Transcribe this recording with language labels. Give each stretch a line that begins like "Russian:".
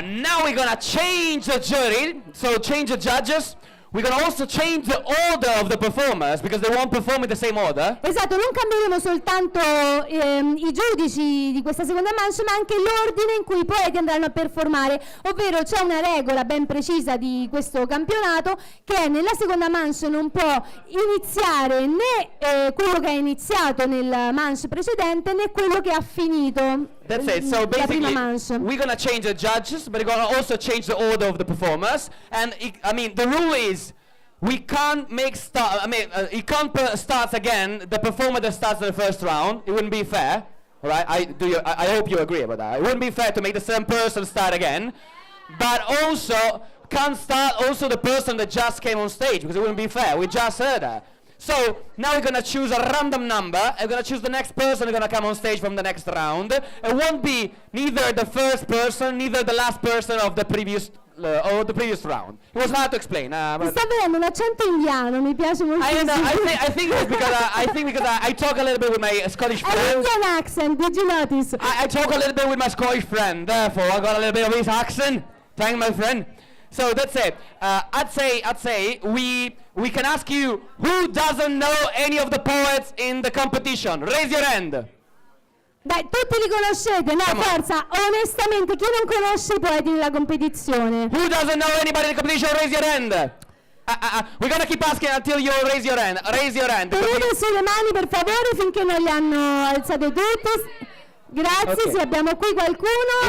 English: Now we're gonna change the jury, so change the judges. We're gonna also change the order of the performers, because they won't perform in the same order.
Italian: Esatto, non cambieremo soltanto i giudici di questa seconda manche, ma anche l'ordine in cui i poeti andranno a performare, ovvero c'è una regola ben precisa di questo campionato, che è nella seconda manche non può iniziare né quello che ha iniziato nel manche precedente, né quello che ha finito.
English: That's it. So
Italian: la prima
English: basically,
Italian: manche.
English: we're gonna change the judges, but we're gonna also change the order of the performers. And the rule is, we can't make it can't start again the performer that starts in the first round. It wouldn't be fair, all right? I hope you agree about that. It wouldn't be fair to make the same person start again, but also can't start also the person that just came on stage, because it wouldn't be fair. We just heard that. So now we're gonna choose a random number, and we're gonna choose the next person who's gonna come on stage from the next round. It won't be neither the first person, neither the last person of the previous round. It was hard to explain.
Italian: Mi sta venendo un accento indiano, mi piace molto.
English: I think it's because I talk a little bit with my Scottish An friend. Indian accent, did you notice? I talk a little bit with my Scottish friend, therefore I got a little bit of his accent. Thank my friend. So that's it. I'd say we can ask you, who doesn't know any of the poets in the competition? Raise your hand.
Italian: Dai, tutti li conoscete, no?
English: Come on.
Italian: Forza, onestamente, chi non conosce i poeti nella competizione?
English: Who doesn't know anybody in the competition? Raise your hand. We're gonna keep asking until you raise your hand. Raise your hand.
Italian: Tenete sulle mani per favore finché non li hanno alzate tutte. Grazie, Ok. sì, abbiamo qui qualcuno